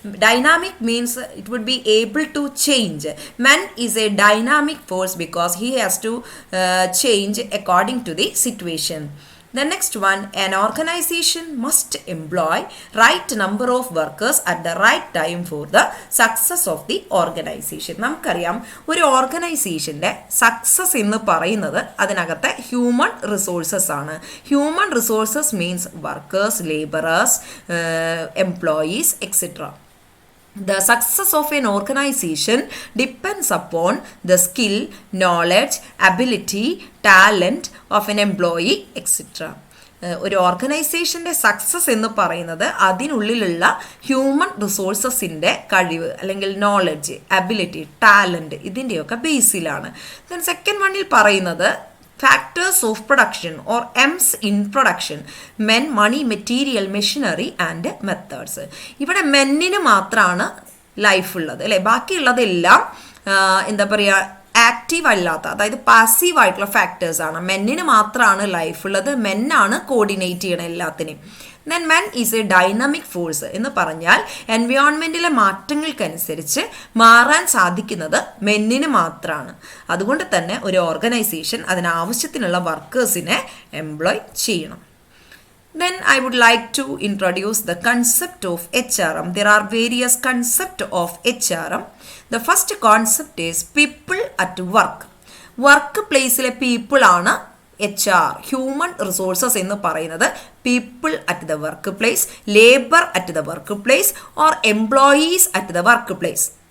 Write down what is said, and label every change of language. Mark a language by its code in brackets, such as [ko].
[en] Dynamic means it would be able to change. Man is a dynamic force because he has to change according to the situation. The next one, an organization must employ right number of workers at the right time for the success of the organization. [ml] നമുക്കറിയാം ഒരു ഓർഗനൈസേഷൻ്റെ success എന്ന് പറയുന്നത് അതിനകത്തെ human resources ആണ്. Human resources means workers, labourers, employees etcetera. [en] The success of an organization depends upon the skill, knowledge, ability, talent of an employee, etc. [ml] ഒരു ഓർഗനൈസേഷൻ്റെ success എന്ന് പറയുന്നത് അതിനുള്ളിലുള്ള human റിസോഴ്സസിൻ്റെ കഴിവ് അല്ലെങ്കിൽ നോളജ്, അബിലിറ്റി, ടാലൻറ്റ് ഇതിൻ്റെയൊക്കെ ബേസിലാണ്. ദെൻ സെക്കൻഡ് വണ്ണിൽ പറയുന്നത് [en] factors of production or M's in production. Men, money, material, machinery and methods. [ml] ഇവിടെ മെന്നിന് മാത്രമാണ് ലൈഫ് ഉള്ളത് അല്ലേ, ബാക്കിയുള്ളതെല്ലാം എന്താ പറയുക ആക്റ്റീവ് അല്ലാത്ത, അതായത് പാസീവ് ആയിട്ടുള്ള ഫാക്ടേഴ്സ് ആണ്. മെന്നിന് മാത്രമാണ് ലൈഫ് ഉള്ളത്, മെന്നാണ് കോർഡിനേറ്റ് ചെയ്യണം എല്ലാത്തിനെയും. Then [en] men is a dynamic force [ml] എന്ന് പറഞ്ഞാൽ എൻവയോൺമെൻറ്റിലെ മാറ്റങ്ങൾക്കനുസരിച്ച് മാറാൻ സാധിക്കുന്നത് മെന്നിന് മാത്രമാണ്. അതുകൊണ്ട് തന്നെ ഒരു ഓർഗനൈസേഷൻ അതിനാവശ്യത്തിനുള്ള വർക്കേഴ്സിനെ എംപ്ലോയ് ചെയ്യണം. [en] Then I would like to introduce the concept of HRM. There are various concepts of HRM. The first concept is people at work. [ml] Work പ്ലേസിലെ people ആണ് HR, ഹ്യൂമൻ റിസോഴ്സസ് എന്ന് പറയുന്നത്. [en] People at the workplace, labour at the workplace or employees at the workplace.